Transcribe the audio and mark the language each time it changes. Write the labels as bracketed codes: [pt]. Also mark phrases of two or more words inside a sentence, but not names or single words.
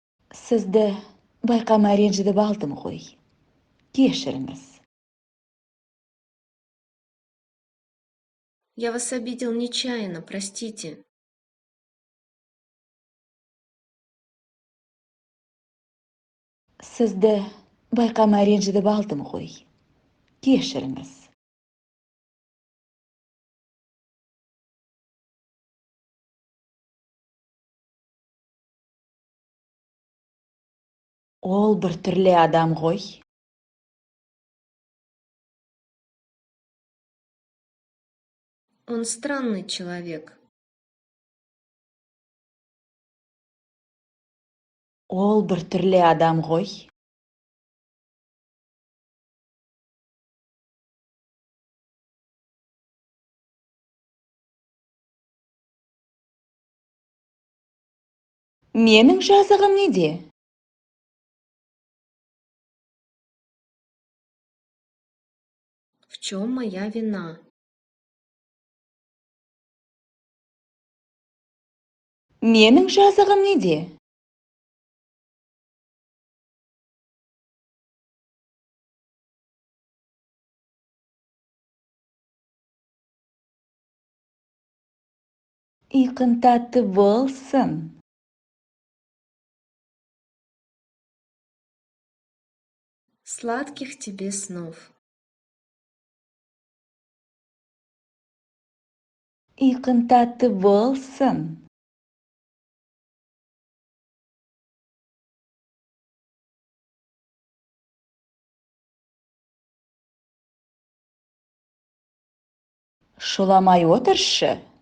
[kk] Sizdi байқамай ренжітіп алдым ғой. Кешіріңіз. [ru] Я вас обидел нечаянно, простите. [kk] Sizdi байқамай ренжітіп алдым ғой. Кешіріңіз. Ол бір түрлі адам ғой. [ru] Он странный человек. [kk] Ол бір түрлі адам ғой. Менің жазығым неде? [ru] В чем моя вина? [kk] Менің жазығым неде? Ұйқың тәтті болсын. [ru] Сладких тебе снов. [kk] Ұйқың тәтті болсын. Шуламай отыршы.